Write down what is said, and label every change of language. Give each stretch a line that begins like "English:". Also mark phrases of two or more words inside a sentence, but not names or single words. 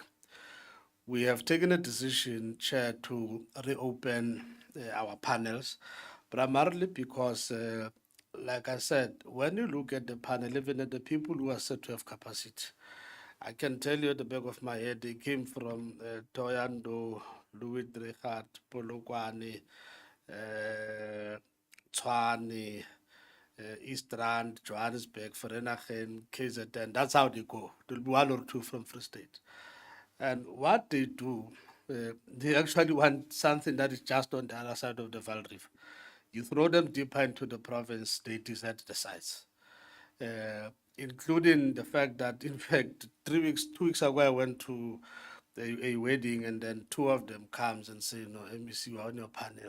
English: We have taken a decision, Chair, to reopen our panels, primarily because, like I said, when you look at the panel, even at the people who are said to have capacity, I can tell you at the back of my head, they came from Toyando, Louis Drechard, Polokwane, Tshwane, East Rand, Johannesburg, Vereeniging, KZN. That's how they go. There'll be one or two from Free State. And what they do, they actually want something that is just on the other side of the Val River. You throw them deeper into the province, they desert the sites. Including the fact that, in fact, 2 weeks ago, I went to a wedding, and then two of them comes and say, no, MEC, we're on your panel.